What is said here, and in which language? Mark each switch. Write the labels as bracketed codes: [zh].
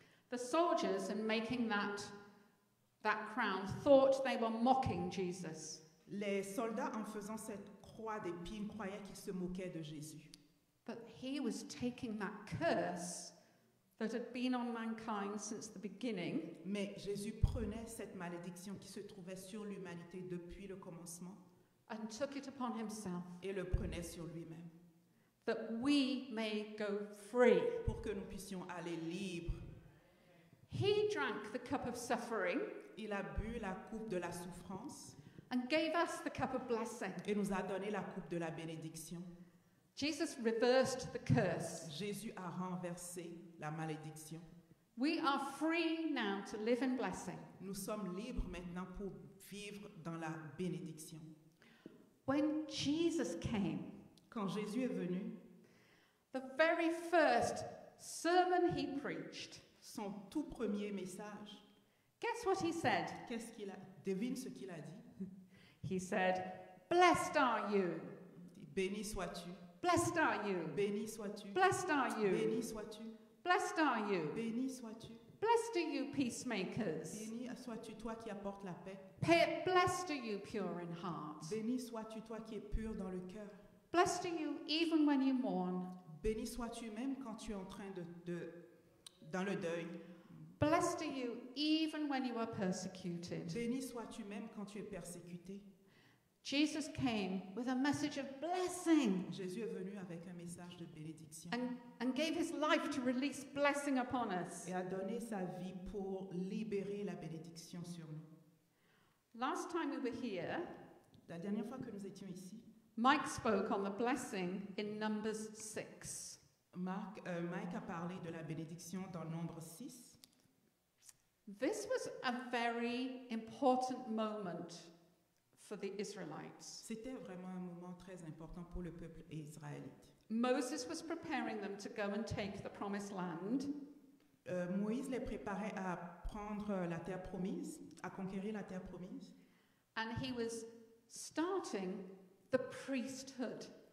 [en] The soldiers, in making that crown, thought they were mocking Jesus. [fr] Les soldats, en faisant cette croix d'épines, croyaient qu'ils se moquaient de Jésus. [en] But he was taking that curse that had been on mankind since the beginning, [fr] Mais Jésus prenait cette malédiction qui se trouvait sur l'humanité depuis le commencement [en] and took it upon himself, [fr] et le prenait sur lui-même [en] that we may go free. [fr] pour que nous puissions aller libres. [en] He drank the cup of suffering [fr] Il a bu la coupe de la souffrance [en] and gave us the cup of blessing. [fr] et nous a donné la coupe de la bénédiction. [en] Jesus reversed the curse. [fr] Jésus a renversé la malédiction. [en] We are free now to live in blessing. [fr] Nous sommes libres maintenant pour vivre dans la bénédiction. [en] When Jesus came, [fr] Quand Jésus est venu, [en] the very first sermon he preached, [fr] son tout premier message, [en] guess what he said? [fr] qu'est-ce qu'il a? Devine ce qu'il a dit. [en] He said, "Blessed are you. [fr] Il dit, béni sois-tu, [en] Blessed are you. [fr] béni sois-tu, [en] Blessed are you. [fr] béni sois-tu, [en] Blessed are you. [fr] béni sois-tu, [en] Blessed are you, peacemakers. [fr] béni sois-tu toi qui apportes la paix, [en] Blessed are you, pure in heart. [fr] béni sois-tu toi qui es pur dans le cœur, [en] Blessed are you, even when you mourn. [fr] béni sois-tu même quand tu es en train dans le deuil, [en] Blessed are you, even when you are persecuted." [fr] béni sois-tu même quand tu es persécuté. [en] Jesus came with a message of blessing [fr] Jésus est venu avec un message de bénédiction [en] and gave his life to release blessing upon us. [fr] et a donné sa vie pour libérer la bénédiction sur nous. [en] Last time we were here, [fr] La dernière fois que nous étions ici, [en] Mike spoke on the blessing in Numbers 6. [fr] Mike a parlé de la bénédiction dans Nombre 6. [en] This was a very important moment for the Israelites. [fr] C'était vraiment un moment très important pour le peuple israélite. [en] Moses was preparing them to go and take the promised land, [fr] Moïse les préparait à prendre la terre promise, à conquérir la terre promise. [en] and he was starting the priesthood.